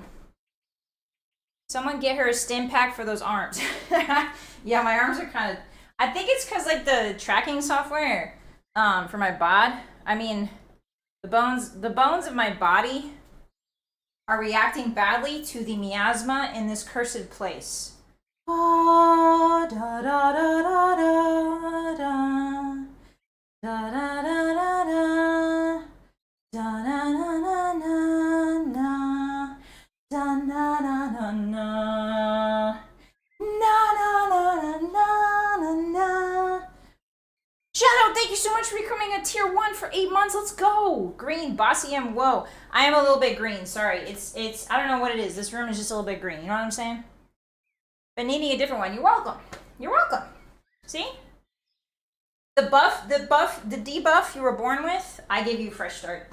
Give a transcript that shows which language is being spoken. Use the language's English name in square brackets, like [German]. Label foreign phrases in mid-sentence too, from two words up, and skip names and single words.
[English] Someone get her a stim pack for those arms. Yeah, my arms are kind of... I think it's because, like, the tracking software for my bod. I mean, the bones of my body are reacting badly to the miasma in this cursed place. Oh, da da da da da da. Da da da da da. Da na na na na na. Da na na na na. Na na na na na na. Shadow, thank you so much for becoming a tier 1 for 8 months. Let's go. Green, Bossy M. Whoa. I am a little bit green. Sorry. It's I don't know what it is. This room is just a little bit green. You know what I'm saying? But needing a different one. You're welcome. You're welcome. See? The debuff you were born with, I gave you a fresh start.